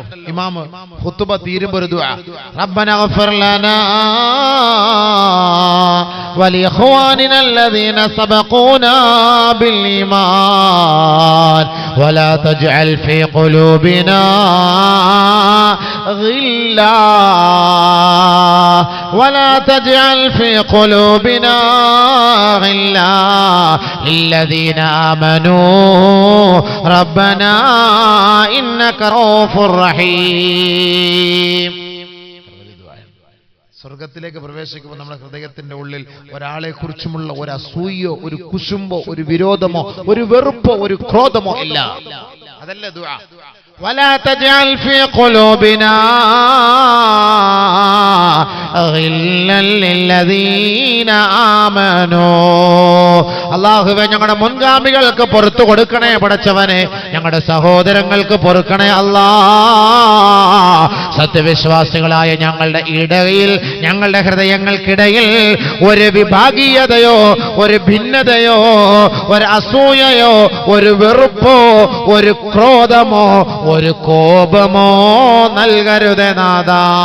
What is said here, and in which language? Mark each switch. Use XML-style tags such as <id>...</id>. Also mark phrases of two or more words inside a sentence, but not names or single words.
<ml>ഇമാം ഖുതുബ തീരുമ്പോൾ ഒരു ദുആ,</ml> <ar>ربنا اغفر لنا ولإخواننا الذين سبقونا بالإيمان ولا تجعل في قلوبنا غلا ولا تجعل في قلوبنا غلا للذين آمنوا ربنا إنك رؤوف رحيم.</ar> <ml>സ്വർഗത്തിലേക്ക് പ്രവേശിക്കുമ്പോൾ നമ്മുടെ ഹൃദയത്തിന്റെ ഉള്ളിൽ ഒരാളെ കുറിച്ചുമുള്ള ഒരു അസൂയോ ഒരു കുശുമ്പോ ഒരു വിരോധമോ ഒരു വെറുപ്പോ ഒരു ക്രോധമോ ഇല്ല. അതല്ല ദുആ.</ml> <ar>ولا تجعل في قلوبنا غلا للذين آمنوا.</ar> <ml>അല്ലാഹുവേ ഞങ്ങളുടെ മുൻഗാമികൾക്ക് പുറത്തു കൊടുക്കണേ പടച്ചവനെ, ഞങ്ങളുടെ സഹോദരങ്ങൾക്ക് പൊറുക്കണേ അല്ലാ. സത്യവിശ്വാസികളായ ഞങ്ങളുടെ ഇടയിൽ, ഞങ്ങളുടെ ഹൃദയങ്ങൾക്കിടയിൽ ഒരു വിഭാഗീയതയോ ഒരു ഭിന്നതയോ ഒരു അസൂയയോ ഒരു വെറുപ്പോ ഒരു ക്രോധമോ ഒരു കോപമോ നൽകരുതേ നാഥാ.</ml>